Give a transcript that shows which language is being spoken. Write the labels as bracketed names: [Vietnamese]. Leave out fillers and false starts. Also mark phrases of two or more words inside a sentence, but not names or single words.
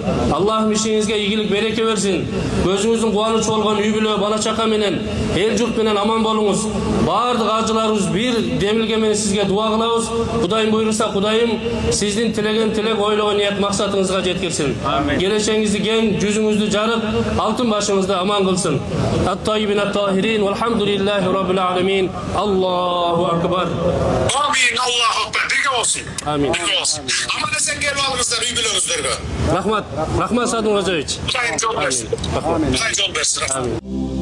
[Kyrgyz] Аллахым ишиңизге ийгилик, береке берсин. Көзүңүздүн кубанычы болгон үй бүлө, бала чака менен, эл журт менен аман болуңуз. Бардык ажыларыбыз бир демилге менен сизге дуа кылабыз. Кудайым буйруса, Кудайым сиздин тилеген тилек, ойлогон ниет максатыңызга жеткирсин. Келечегиңизди кең, жүзүңүздү жарып, алтын башыңызды аман кылсын. [Arabic] الطيبين الطاهرين, والحمد لله رب العالمين. الله أكبر. آمين. الله أكبر. [Kyrgyz] Бирге олсун. Amin. Бирге олсун. Аман эсен келип алыңыздар, үй бүлөңүздөргө. Рахмат, рахмат Садун Хожаевич. Кудайым жол берсин. Кудайым жол берсин. Amin.